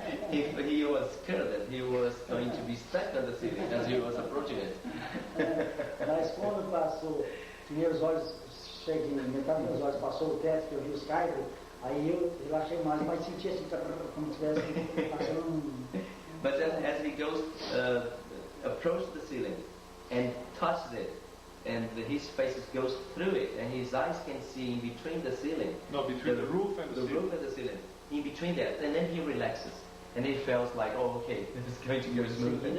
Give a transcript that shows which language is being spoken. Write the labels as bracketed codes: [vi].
[en] He was scared that he was going to be stuck on the ceiling as he was approaching it. [pt] Mas quando passou, que meus olhos, cheguei, metade dos meus olhos passou o teto, que eu vi os caibros, aí eu relaxei mais, mas senti assim, como se estivesse passando [en] But as he goes, approached the ceiling and touched it, and his face goes through it, and his eyes can see in between the ceiling. No, between the roof and the roof ceiling. and the ceiling, in between that, and then he relaxes, and he feels like, oh, okay, this is going to go smooth and